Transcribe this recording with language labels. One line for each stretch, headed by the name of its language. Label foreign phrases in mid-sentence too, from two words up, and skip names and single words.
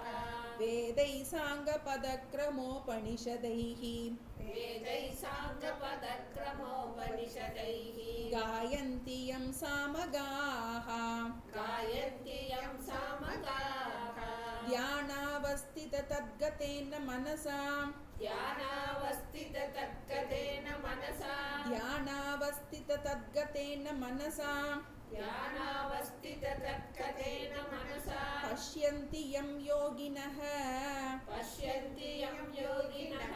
Sanskrit: वेदैः साङ्ग पदक्रमोपनिषदैः, वेदैः साङ्ग पदक्रमोपनिषदैः, गायन्ति यं सामगाः, गायन्ति यं सामगाः, தியானாவ ध्यानावस्थिततद्गतेन मनसा ध्यानावस्थिततद्गतेन मनसा ध्यानावस्थिततद्गतेन मनसा ध्यानावस्थिततद्गतेन मनसा पश्यन्ति यं योगिनः पश्यन्ति यं योगिनः